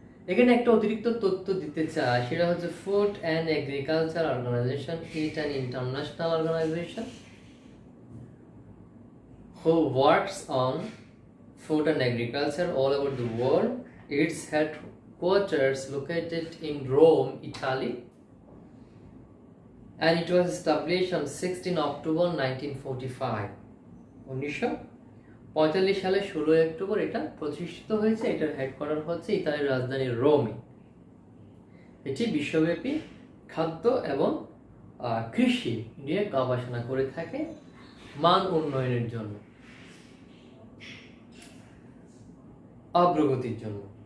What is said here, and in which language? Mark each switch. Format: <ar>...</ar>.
<bn>এখানে একটা অতিরিক্ত তথ্য দিতে চাই, সেটা হচ্ছে</bn> <en>Food and agriculture organisation, it an international organisation who works on food and agriculture all over the world. Its headquarters located in Rome, Italy, and it was established on 16 October 1945.</en> <bn>1945 সালে 16 October এটা প্রতিষ্ঠিত হয়েছে। এটার headquarter হচ্ছে ইতালির রাজধানী রোমে। এটি বিশ্বব্যাপী খাদ্য এবং কৃষি নিয়ে গবেষণা করে থাকে মান উন্নয়নের জন্য, অগ্রগতির জন্য।</bn>